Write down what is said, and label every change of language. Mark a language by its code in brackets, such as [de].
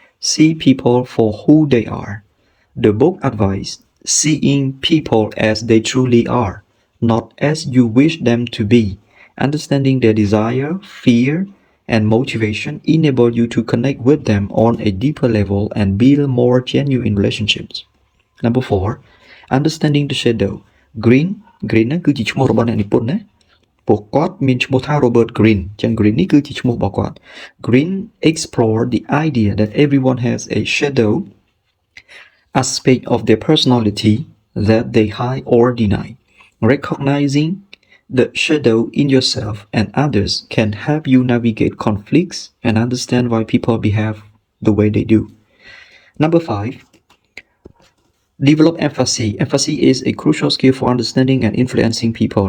[en] See people for who they are. The book advises seeing people as they truly are, not as you wish them to be. Understanding their desire, fear, and motivation enable you to connect with them on a deeper level and build more genuine relationships. Number 4. Understanding the shadow. [km] Greene គឺជាឈ្មោះរបស់អ្នកនិពន្ធណាពួកគាត់មានឈ្មោះថា Robert Greene ចឹង Greene នេះគឺជាឈ្មោះរបស់គាត់ [en] Greene explore the idea that everyone has a shadow aspect of their personality that they hide or deny. Recognizing the shadow in yourself and others can help you navigate conflicts and understand why people behave the way they do. Number 5. Develop empathy. Empathy is a crucial skill for understanding and influencing people.